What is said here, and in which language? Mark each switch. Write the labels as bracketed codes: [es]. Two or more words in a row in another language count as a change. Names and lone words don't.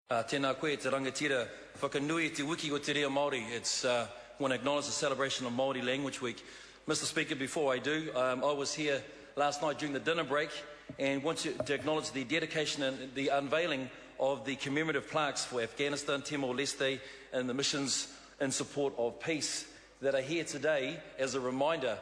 [mi] Tēnā koe te rangatira whakanui te wiki o te reo Māori. [en] It's want to acknowledge the celebration of Māori Language Week. Mr. Speaker, before I do, I was here last night during the dinner break and want to acknowledge the dedication and the unveiling of the commemorative plaques for Afghanistan, Timor-Leste and the missions in support of peace that are here today as a reminder.